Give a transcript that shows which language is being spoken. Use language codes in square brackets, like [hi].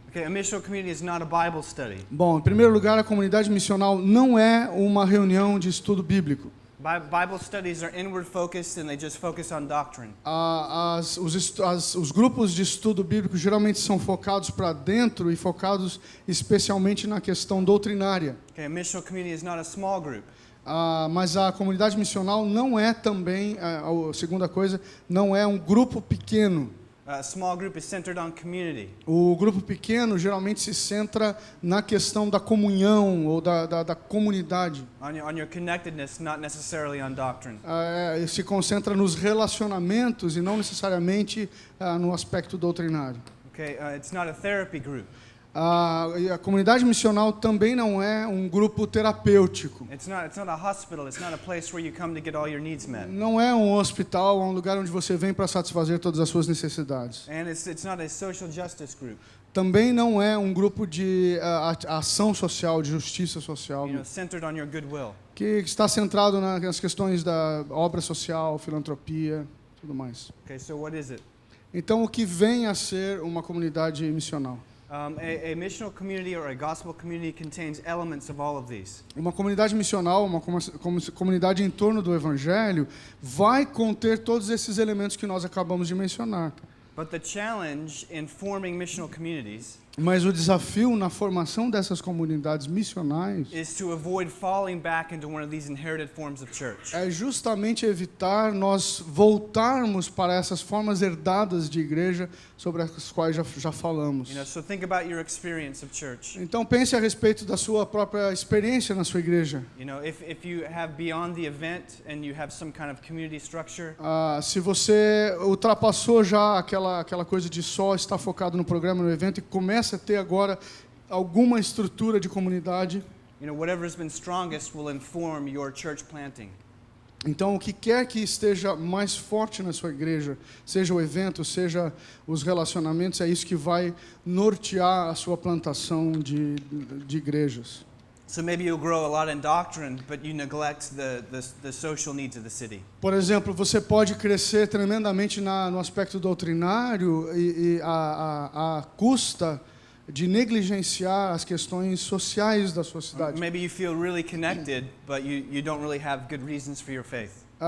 [en] Okay, a missional community is not a Bible study. [pt] Bom, em primeiro lugar, a comunidade missional não é uma reunião de estudo bíblico. [en] Bible studies are inward focused and they just focus on doctrine. [pt] Os grupos de estudo bíblico geralmente são focados para dentro e focados especialmente na questão doutrinária. [en] Okay, a missional community is not a small group. [pt] Mas a comunidade missional não é também, a segunda coisa, não é um grupo pequeno. [en] A small group is centered on community. [pt] O grupo pequeno geralmente se centra na questão da comunhão ou da comunidade. [en] On your connectedness, not necessarily on doctrine. [pt] Se concentra nos relacionamentos e não necessariamente no aspecto doutrinário. [en] Okay, it's not a therapy group. [pt] E a comunidade missional também não é um grupo terapêutico. [en] It's not a hospital. It's not a place where you come to get all your needs met. [pt] Não é um hospital, é um lugar onde você vem para satisfazer todas as suas necessidades. [en] And it's not a social justice group, [pt] Também não é um grupo de ação social, de justiça social, [en] centered on your goodwill. [pt] que está centrado nas questões da obra social, filantropia, tudo mais. [en] Okay, so what is it? [pt] Então, o que vem a ser uma comunidade missional? [en] A missional community or a gospel community contains elements of all of these. [pt] Uma comunidade missional, uma comunidade em torno do Evangelho, vai conter todos esses elementos que nós acabamos de mencionar. [en] But the challenge in forming missional communities [pt] Mas o desafio na formação dessas comunidades missionais [en] is to avoid falling back into one of these inherited forms of church. [pt] é justamente evitar nós voltarmos para essas formas herdadas de igreja sobre as quais já falamos. [en] So think about your experience of church. [pt] Então pense a respeito da sua própria experiência na sua igreja. [en] If you have beyond the event and you have some kind of community structure, [pt] Se você ultrapassou já aquela coisa de só estar focado no programa, no evento, e começa a ter agora alguma estrutura de comunidade, [en] whatever has been strongest will inform your church planting. [pt] então o que quer que esteja mais forte na sua igreja, seja o evento, seja os relacionamentos, é isso que vai nortear a sua plantação de igrejas. [en] So maybe you'll grow a lot in doctrine, but you neglect the social needs of the city. [pt] Por exemplo, você pode crescer tremendamente no aspecto doutrinário e a custa de negligenciar as questões sociais da sua cidade. [en] Maybe you feel really connected, but you don't really have good reasons for your faith.